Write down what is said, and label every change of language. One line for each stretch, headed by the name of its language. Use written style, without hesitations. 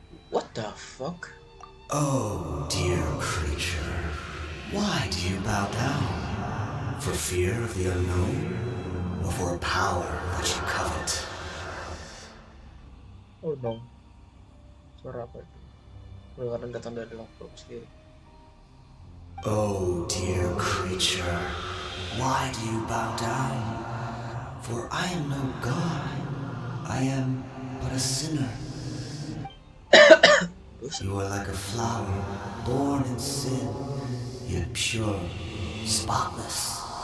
English: What the fuck? Oh, dear creature, why do you bow down? For fear of the unknown, or for a power that you covet?
Indonesian: Oh no, suara apa itu? Kedengaran datang dari dalam perut sendiri.
English: Oh, dear creature, why do you bow down? For I am no god, I am but a sinner. You are like a flower, born in sin, yet pure, spotless.